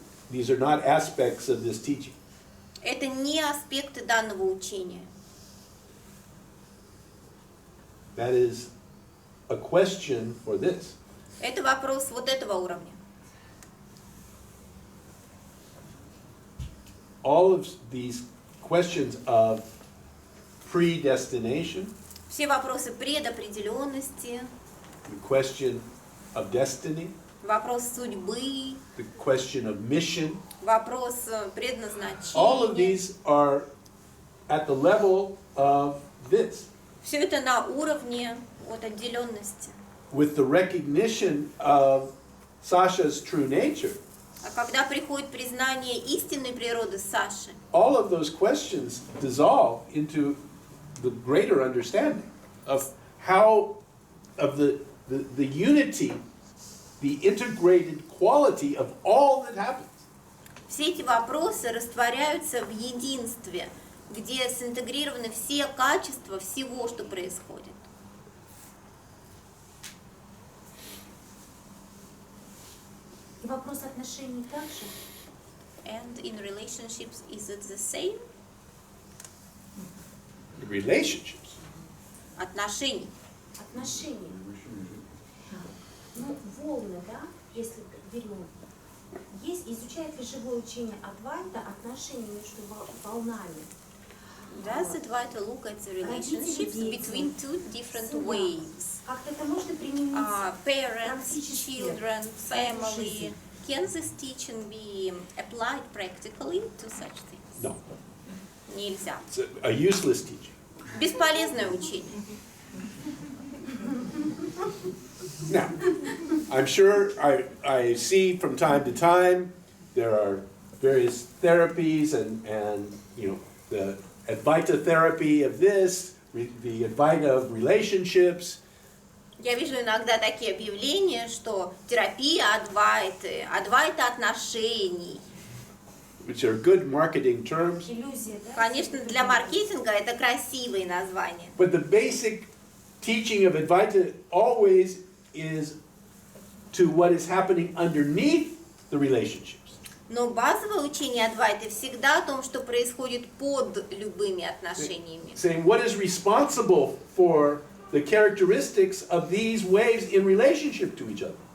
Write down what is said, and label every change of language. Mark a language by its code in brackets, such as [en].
[en] These are not aspects of this teaching. [ru] Это не аспекты данного учения. [en] That is a question for this. [ru] Это вопрос вот этого уровня. [en] All of these questions of predestination, [ru] Все вопросы предопределенности, [en] the question of destiny, [ru] вопрос судьбы, [en] the question of mission, [ru] вопрос [en] all of [ru] предназначения. [en] these are at the level of this, [ru] Все это на уровне от отделенности. [en] with the recognition of Sasha's true nature. [ru] А когда приходит признание истинной природы Саши, [en] all of those questions dissolve into the greater understanding of how, of the unity, the integrated quality of all that happens. [ru] все эти вопросы растворяются в единстве, где синтегрированы все качества всего, что происходит. И вопрос отношений также. [en] And in relationships, is it the same? Relationships. [ru] Отношений. Отношения. Ну, волны, да, если берем. Есть, изучает ли живое учение Адвайта отношения между волнами? [en] Does Advaita look at the relationships between two different waves? [ru] Как-то это можно применить [en] Parents, [ru] практически [en] children, [ru] в свою [en] family. [ru] жизнь? [en] Can this teaching be applied practically to such things? No. [ru] Нельзя. [en] It's a useless teaching. [ru] Бесполезное учение. [en] Now, I'm sure I see from time to time there are various therapies and you know, the Advaita therapy of this, the Advaita of relationships. [ru] Я вижу иногда такие объявления, что терапия Адвайты, Адвайта отношений. [en] Which are good marketing terms. [ru] Иллюзия, да? Конечно, для маркетинга это красивые названия. [en] But the basic teaching of Advaita always is to what is happening underneath the relationships. [ru] Но базовое учение Адвайты всегда о том, что происходит под любыми отношениями. [en] Saying what is responsible for the characteristics of these waves in relationship to each other.